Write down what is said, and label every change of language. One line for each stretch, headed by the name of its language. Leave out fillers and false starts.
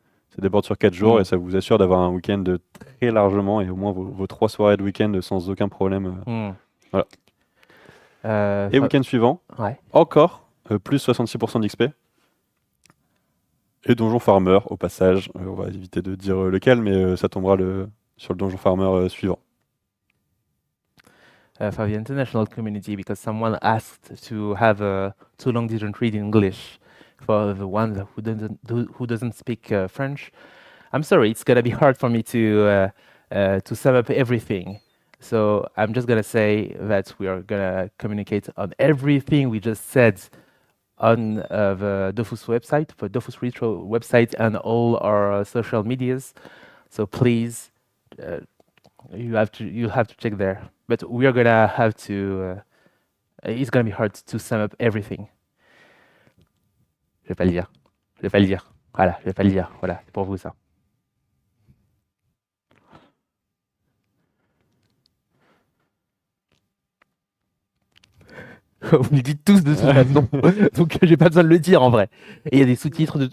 French: Ça déborde sur 4 jours et ça vous assure d'avoir un week-end très largement et au moins vos 3 soirées de week-end sans aucun problème. Voilà. Et week-end suivant, encore plus 66% d'XP. Et Donjon Farmer au passage. On va éviter de dire lequel, mais ça tombera sur le Donjon Farmer suivant.
English: For the international community, because someone asked to have a too long didn't read in English for the one who doesn't speak French. I'm sorry, it's gonna be hard for me to sum up everything. So I'm just gonna say that we are gonna communicate on everything we just said on the Dofus website, the Dofus Retro website, and all our social medias. So please, you have to check there. But we are gonna have to. It's gonna be hard to sum up everything.
French: Je vais pas le dire. Je vais pas le dire. Voilà, je vais pas le dire. Voilà, c'est pour vous ça. Vous me le dites tous de toute façon, donc j'ai pas besoin de le dire en vrai. Et il y a des sous-titres.